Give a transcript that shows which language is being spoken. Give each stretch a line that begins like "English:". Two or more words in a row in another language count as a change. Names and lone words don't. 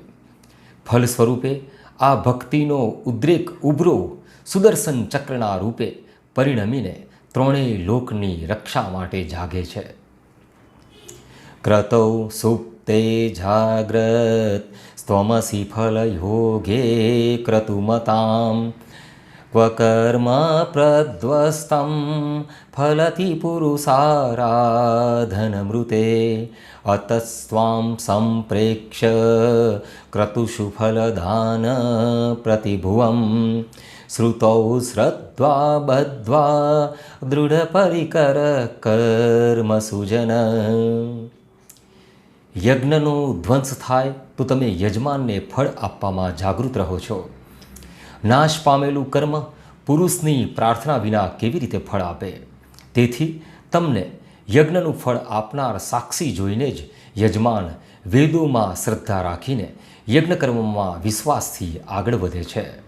Gujarati: ફલ સ્વરૂપે આ ભક્તિનો ઉદ્રેક ઉભરો સુદર્શન ચક્રના રૂપે પરિણમીને ત્રણેય લોકની રક્ષા માટે જાગે છે.
Sanskrit: ક્રતૌ સુપ્તે જાગ્રત સ્ત્વમસી ફલ યોગે ક્રતુમતામ क्व कर्म प्रध्वस्तं फलति पुरुषाराधनमृते अतस्त्वां सम्प्रेक्ष्य क्रतुषु फलदान प्रतिभुवं श्रुतौ श्रद्धा बद्ध्वा दृढपरिकर कर्मसुजन।
Gujarati: યજ્ઞનો ધ્વંસ થાય તો તમે યજમાનને ફળ આપવામાં જાગૃત રહો છો. નાશ પામેલું કર્મ પુરુષની પ્રાર્થના વિના કેવી રીતે ફળ આપે? તેથી તમને યજ્ઞનું ફળ આપનાર સાક્ષી જોઈને જ યજમાન વેદોમાં શ્રદ્ધા રાખીને યજ્ઞ કર્મમાં વિશ્વાસથી આગળ વધે છે.